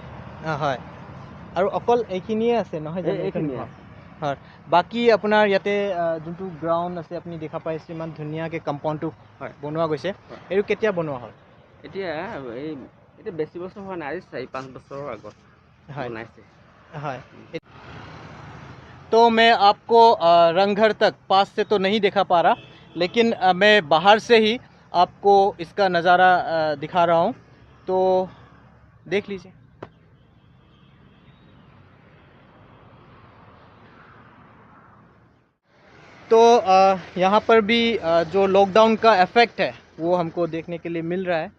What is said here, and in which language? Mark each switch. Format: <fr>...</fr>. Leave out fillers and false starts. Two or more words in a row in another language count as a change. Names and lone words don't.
<as>হয় আৰু অকল এইখিনিয়ে আছে নহয় জানো? এইখিনিয়ে ঘৰ আছে। হয় বাকী আপোনাৰ ইয়াতে যোনটো গ্ৰাউণ্ড আছে আপুনি দেখা পাইছে ইমান ধুনীয়াকৈ কম্পাউণ্ডটো হয় বনোৱা গৈছে। এইটো কেতিয়া বনোৱা হ'ল? এতিয়া বেছি বছৰ হোৱা নাই, 4-5 বছৰৰ আগত बनाइसे।</as> <hi>हाँ तो मैं आपको रंगघर तक पास से तो नहीं दिखा पा रहा, लेकिन मैं बाहर से ही आपको इसका नज़ारा दिखा रहा हूँ, तो देख लीजिए। तो यहाँ पर भी जो लॉकडाउन का इफ़ेक्ट है वो हमको देखने के लिए मिल रहा है।</hi>